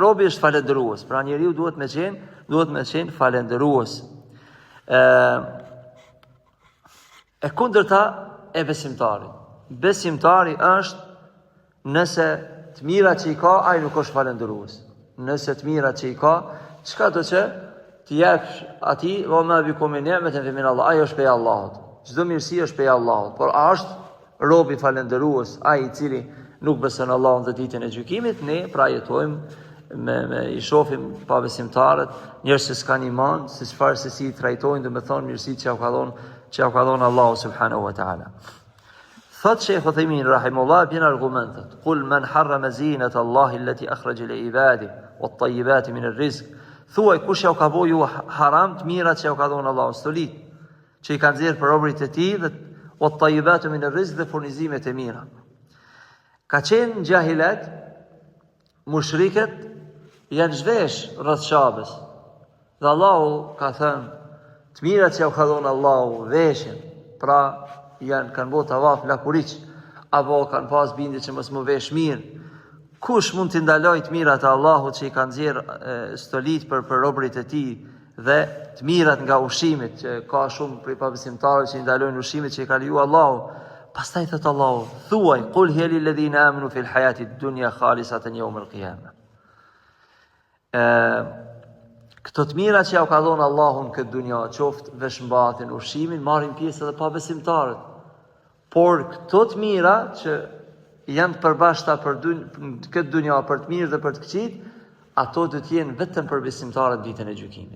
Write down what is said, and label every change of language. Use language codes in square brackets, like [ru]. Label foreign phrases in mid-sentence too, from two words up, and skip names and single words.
[sq] Robi është falendërues. Pra njeriu duhet me qenë falendërues. E kundërta e besimtarit. Besimtari është nëse të mira që i ka, ai nuk është falendërues. Nëse të mira që i ka, çka do që të jepsh atij, [ar] وما بكم من نعمة فمن الله, [sq] ai është prej Allahut. Çdo mirësi është prej Allahut, por a është robi falendërues, ai i cili nuk beson Allahun dhe ditën e gjykimit? Ne pra jetojmë i shohim pa besimtarët, njerëz që s'kan iman, se çfarë se si trajtojnë, domethënë mirësitë që ja ka dhënë Allahu [ar] سبحانه وتعالى. [sq] Thot Sheikh Uthaymin rahimahullah bjen argumentet. [ar] قل من حرم زينة الله التي أخرج لعباده والطيبات من الرزق. [sq] Thuaj kush ja ka bëu haram të mirat që ja ka dhënë Allahu, stolit që i kanë nxjerr për robërit e tij, dhe [ar] والطيبات من الرزق, [sq] dhe furnizimet e mira. Ka qenë gjahilet mushriket janë zhvesh rreth Qabës. Dhe Allahu ka thënë, të mirat që ja u ka dhënë Allahu veshin, pra kanë bërë tavaf lakuriq, apo kanë pas bindje që mos më vesh mirë. Kush mund t'i ndaloj të mirat e Allahut që i kanë nxjerr stolit për robërit e tij dhe të mirat nga ushqimit, që ka shumë prej pabesimtarëve që i ndalojnë ushqimit që i ka lejuar Allahu. Pastaj thot Allahu, thuaj, [ar] قل هي للذين آمنوا في الحياة الدنيا خالصة يوم القيامة. [sq] Këto të mira që ja u ka dhënë Allahu në këtë dunja, qoftë veshmbatin, ushqimin, marrin pjesë edhe pabesimtarët. Por këto të mira që janë të përbashkëta në këtë dunja për të mirë dhe për të këqit, ato do të jenë vetëm për besimtarët ditën e gjykimit.